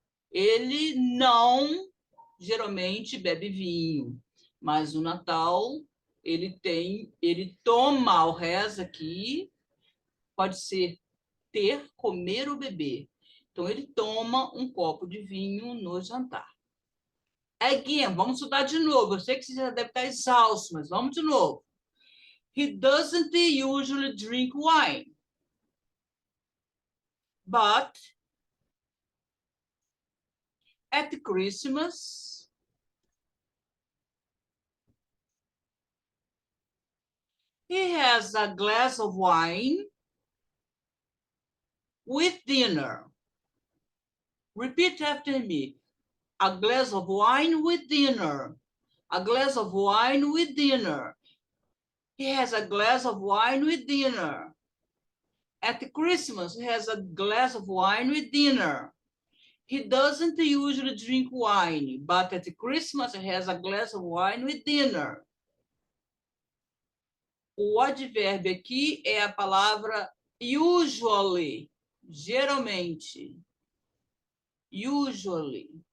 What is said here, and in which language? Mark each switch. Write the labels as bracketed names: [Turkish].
[Portuguese] Ele não, geralmente, bebe vinho, mas no Natal ele toma o resto aqui, pode ser ter, comer ou beber. Então, ele toma um copo de vinho no jantar. Again, vamos estudar de novo. Eu sei que você já deve estar exausto, mas vamos de novo. [English] He doesn't usually drink wine, but at Christmas, he has a glass of wine with dinner. Repeat after me. A glass of wine with dinner. A glass of wine with dinner. He has a glass of wine with dinner. At Christmas, he has a glass of wine with dinner. He doesn't usually drink wine, but at Christmas, he has a glass of wine with dinner. [Portuguese] O advérbio aqui é a palavra usually, geralmente. Usually.